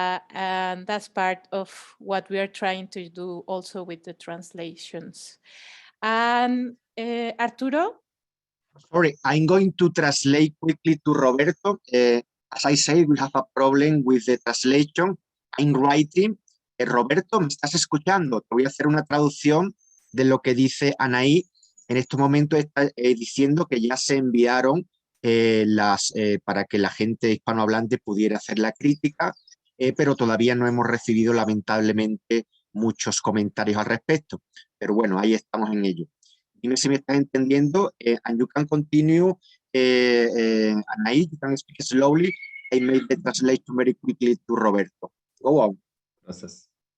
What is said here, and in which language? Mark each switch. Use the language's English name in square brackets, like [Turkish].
[English] And that's part of what we are trying to do also with the translations. And Arturo? Sorry, I'm going to translate quickly to Roberto. As I say, we have a problem with the translation. I'm writing. [Spanish] Roberto, ¿me estás escuchando? Te voy a hacer una traducción de lo que dice Anaí. En este momento está diciendo que ya se enviaron para que la gente hispanohablante pudiera hacer la crítica, pero todavía no hemos recibido lamentablemente muchos comentarios al respecto. Pero bueno, ahí estamos en ello. [English] Dime si me estás entendiendo, and you can continue, Anaí, you can speak slowly. I made the translation very quickly to Roberto. Go on. [Spanish] Gracias.